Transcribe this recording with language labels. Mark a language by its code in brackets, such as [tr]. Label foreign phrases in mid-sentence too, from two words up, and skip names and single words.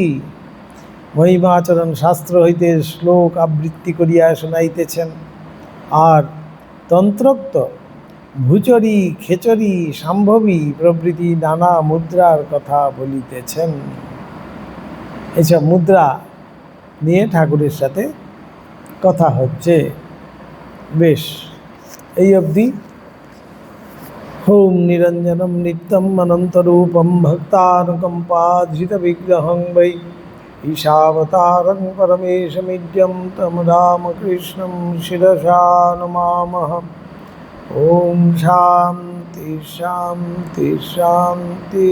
[bn] মহিমা আচরণ শাস্ত্র হইতে শ্লোক আবৃত্তি করিয়া শোনাইতেছেন, আর তন্ত্রোক্ত ভূচরী, খেচরী, সম্ভবী প্রভৃতি নানা মুদ্রার কথা বলিতেছেন। এসব মুদ্রা নিয়ে ঠাকুরের সাথে কথা হচ্ছে। বেশ, এই অবধি। [sa] ওম নিরঞ্জনম নিত্যম অনন্তরূপম ভক্তানুকম্পাধৃত বিগ্রহং বৈ ঈশাবতারং পরমেশমিদ্যম তম রামকৃষ্ণম শিরসা নমামঃ। ওম শান্তি শান্তি শান্তি।